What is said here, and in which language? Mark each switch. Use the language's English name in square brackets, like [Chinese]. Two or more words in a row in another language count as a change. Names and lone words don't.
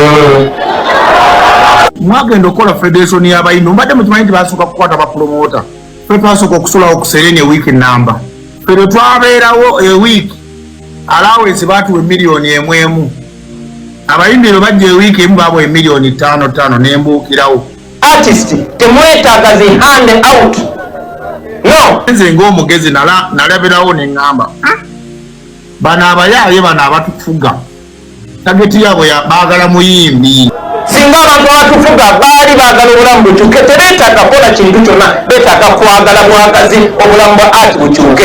[Ganda] Mwagenda okukola federation y'abayimbi mbadde mukimanyi nti basooka kukwata bapromota ffe twasooka okusulawo ku Serene week namba ffe twabeerawo ewiiki allowance baatuwa miliyoni emu abayimbi bwe bajja ewiiki emu baabwa miliyoni 5 n'embuukirawo. Artist temwetaaga zi [English] hand out [Ganda] no nze ng'omugezi nalabirawo ne ŋŋamba bano abayaaye bano abatufuga tageti yaabwe baagala muyimbi. singa abantu abatufuga baali baagala obulamu bukyuke tebeetaaga kola kintu kyonna beetaaga kwagala mwagazi obulamu bwa ati bukyuke.